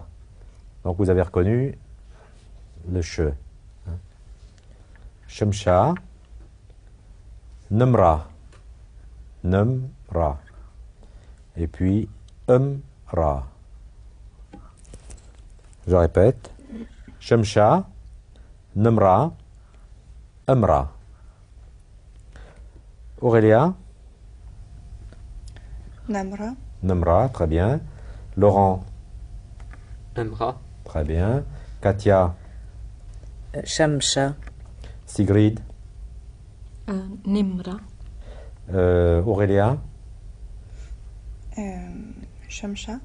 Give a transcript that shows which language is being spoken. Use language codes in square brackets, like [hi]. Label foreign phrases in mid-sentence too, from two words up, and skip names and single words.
[fr] Donc vous avez reconnu le che. [ar] Hein. Shemsha. Numra. [fr] Numra. Et puis Ra. Je répète. [ar] Shemsha. Numra. Ra. [fr] Aurélia. [ar] Namra. Numra, [fr] très bien. Laurent, [ar] Amra. [fr] très bien. Katia, [ar] Shamsha. [fr] Sigrid, [ar] Nimra. [fr] Aurélia, [ar] Shamsha.